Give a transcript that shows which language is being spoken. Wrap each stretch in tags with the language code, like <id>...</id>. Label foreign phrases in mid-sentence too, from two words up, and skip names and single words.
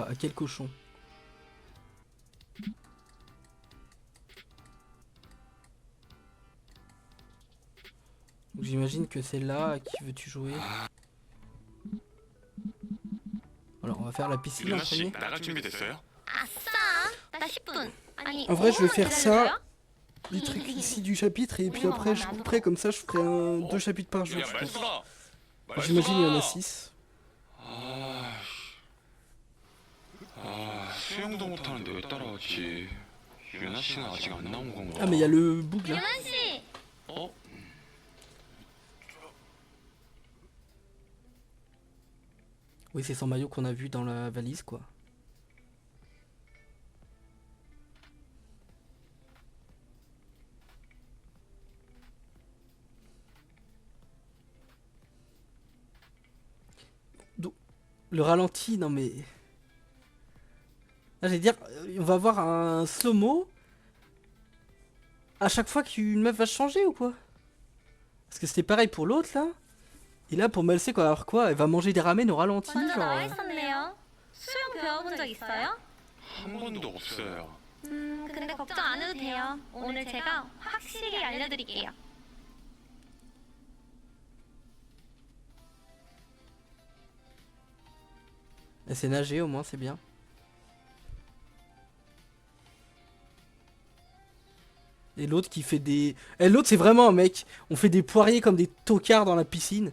<fr>À quel cochon? J'imagine que c'est là. À qui veux-tu jouer? Alors, on va faire la piscine en premier.</fr> <ko>나갈 준비됐어요? 아싸! 나 10분. 아니,</ko> <fr>En vrai, je vais</fr> <ko>5분만</ko> <fr>faire ça.</fr> <ko>기다려줘요?</ko> <fr>Les trucs ici du chapitre. Et puis après, je couperai comme ça. Je ferai 2 chapitres par jour.</fr> <ko>야</ko> <fr>Je pense.</fr> <ko>말수가.</ko> <fr>J'imagine il y en a 6.</fr> <ko>수영도 못하는데 왜 따라왔지? 유나 씨는 아직 안 나온 건가?</ko> <fr>Ah, mais il y a le bug là.</fr> <ko>유만 씨! 어?</ko> <fr>Oui, c'est son maillot qu'on a vu dans la valise, quoi. Le ralenti, non mais... Là, j'allais dire, on va avoir un slow-mo à chaque fois qu'une meuf va se changer ou quoi? Parce que c'était pareil pour l'autre, là. Et là, pour Malsec, alors quoi? Elle va manger des ramen au ralenti,</fr> <ko>먼저</ko> <fr>genre.</fr> <ko>나와 있었네요. 수영 배워본 적 있어요? 한 번도 없어요. 근데 걱정 안 해도 돼요. 오늘 제가 확실히 알려드릴게요.</ko> <fr>Elle sait nager au moins, c'est bien. Et l'autre qui fait des... Et l'autre c'est vraiment un mec. On fait des poiriers comme des tocards dans la piscine.</fr>